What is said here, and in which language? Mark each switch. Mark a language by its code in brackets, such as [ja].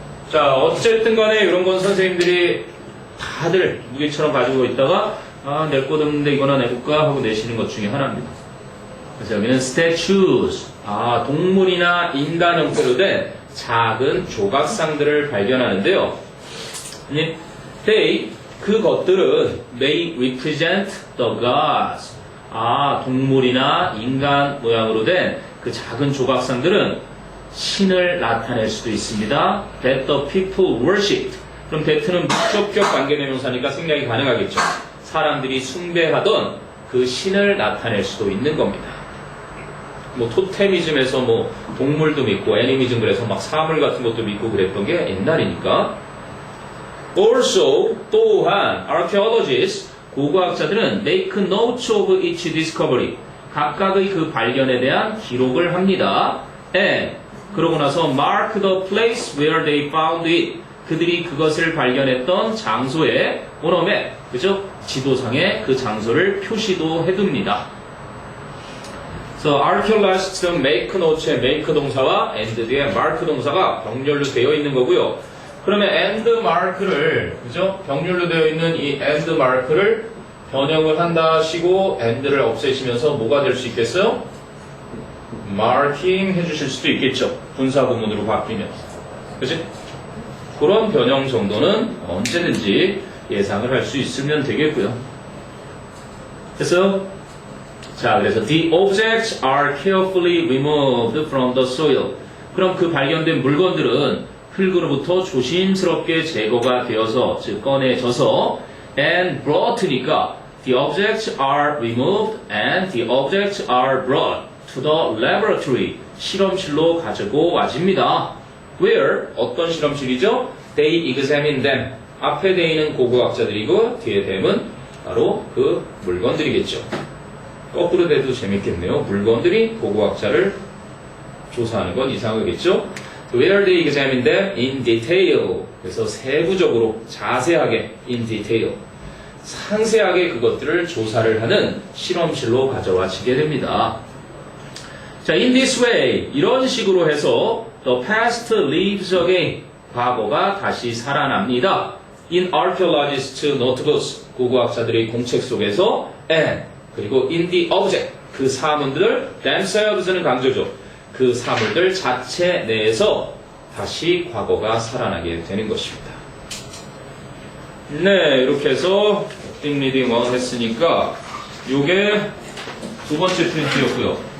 [ko] 자, 어쨌든 간에 이런 건 선생님들이 다들 무기처럼 가지고 있다가 낼 것 없는데 이거나 내볼까 하고 내시는 것 중에 하나입니다. 그래서 여기는 statues. 동물이나 인간 형태로 된 작은 조각상들을 발견하는데요. [en] they, [ko] 그것들은 [en] may represent the gods. [ko] 동물이나 인간 모양으로 된 그 작은 조각상들은 신을 나타낼 수도 있습니다. [en] that the people worshipped. [ko] 그럼 that는 목적격 관계대명사니까 생략이 가능하겠죠. 사람들이 숭배하던 그 신을 나타낼 수도 있는 겁니다. 뭐 토테미즘에서 뭐 동물도 믿고 애니미즘 그래서 막 사물 같은 것도 믿고 그랬던 게 옛날이니까. [en] Also, [ko] 또한 [en] archaeologists, [ko] 고고학자들은 [en] make notes of each discovery. [ko] 각각의 그 발견에 대한 기록을 합니다. [en] And [ko] 그러고 나서 [en] mark the place where they found it. [ko] 그들이 그것을 발견했던 장소에 [en] on a map, [ko] 그죠? 지도상에 그 장소를 표시도 해둡니다. [en] So archaeologists make note [ko] 의 make 동사와 and 뒤에 mark 동사가 병렬로 되어 있는 거고요. 그러면 and mark를, 그죠? 병렬로 되어 있는 이 and mark를 변형을 한다 하시고 and를 없애시면서 뭐가 될 수 있겠어요? marking 해주실 수도 있겠죠. 분사 구문으로 바뀌면. 그치? 그런 변형 정도는 언제든지 예상을 할 수 있으면 되겠고요. 그래서 그래서 [en] the objects are carefully removed from the soil. [ko] 그럼 그 발견된 물건들은 흙으로부터 조심스럽게 제거가 되어서, 즉 꺼내져서 and brought니까 [en] the objects are removed and the objects are brought to the laboratory. [ko] 실험실로 가지고 와집니다. [en] Where? [ko] 어떤 실험실이죠? [en] They examine them. [ko] 앞에 they는 고고학자들이고 뒤에 them은 바로 그 물건들이겠죠. 거꾸로 돼도 재밌겠네요. 물건들이 고고학자를 조사하는 건 이상하겠죠? [en] Where they examine them in detail. [ko] 그래서 세부적으로 자세하게 [en] in detail. [ko] 상세하게 그것들을 조사를 하는 실험실로 가져와지게 됩니다. [en] 자, in this way, [ko] 이런 식으로 해서 [en] the past lives again. [ko] 과거가 다시 살아납니다. [en] In archaeologists' notebooks. [ko] 고고학자들의 공책 속에서 and 그리고 [en] in the object. [ko] 그 사물들 themselves는 강조죠. 그 사물들 자체 내에서 다시 과거가 살아나게 되는 것입니다. 네, 이렇게 해서 띵 리딩 1 했으니까 요게 두 번째 프린트였고요.